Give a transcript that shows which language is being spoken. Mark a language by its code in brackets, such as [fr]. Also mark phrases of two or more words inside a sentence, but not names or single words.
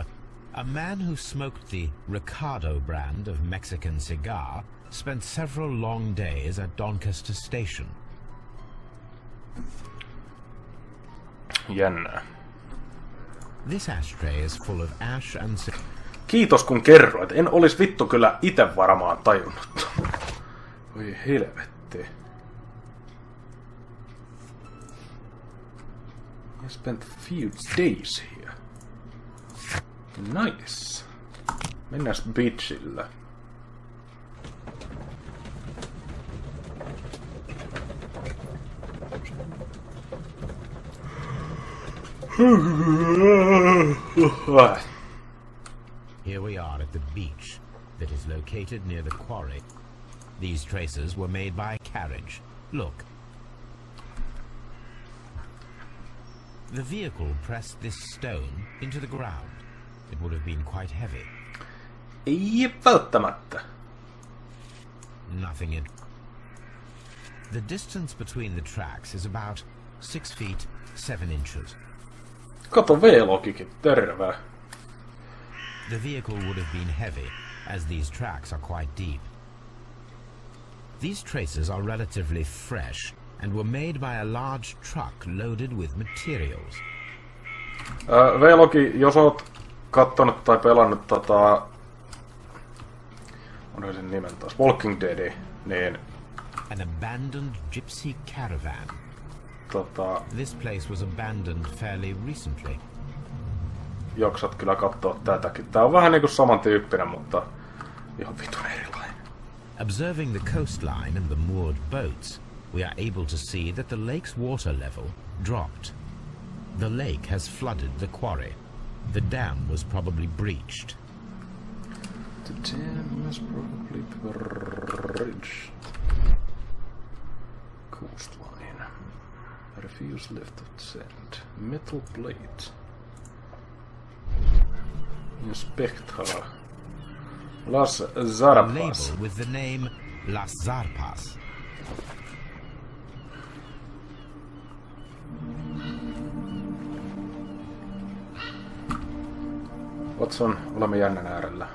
[en] A man who smoked the Ricardo brand of Mexican cigar spent several long days at Doncaster Station. [fi] Jännää. [en] This ashtray is full of ash and [fi] Kiitos kun kerroit. En olis vittu kyllä ite varmaan tajunnut. Voi helvetti. [en] I spent a few days here. [fi] Nice. Mennääs beachillä. [en] Here we are at the beach that is located near the quarry. These traces were made by carriage. Look. The vehicle pressed this stone into the ground. It would have been quite heavy. [fi] Ei välttämättä. [en] Nothing in. The distance between the tracks is about 6 feet 7 inches. [fi] Kato V-logikin, terve. [en] The vehicle would have been heavy, as these tracks are quite deep. These traces are relatively fresh and were made by a large truck loaded with materials. [fi] V-logi, jos oot kattonut tai pelannut onhan sen nimen taas, Walking Dead, niin [en] An abandoned gypsy caravan. This place was abandoned fairly recently. [fi] Jaksat kyllä katsoa tätäkin. Tää on vähän niinku samantyyppinen, mutta ihan vitun erilainen. [en] Observing the coastline and the moored boats, we are able to see that the lake's water level dropped. The lake has flooded the quarry. The dam was probably breached. The dam was probably breached. Coastline. Refuse left of sand. Metal plate. Inspector. Las Zarpas. A label with the name Las Zarpas. [fi] Watson, olemme jännän äärellä.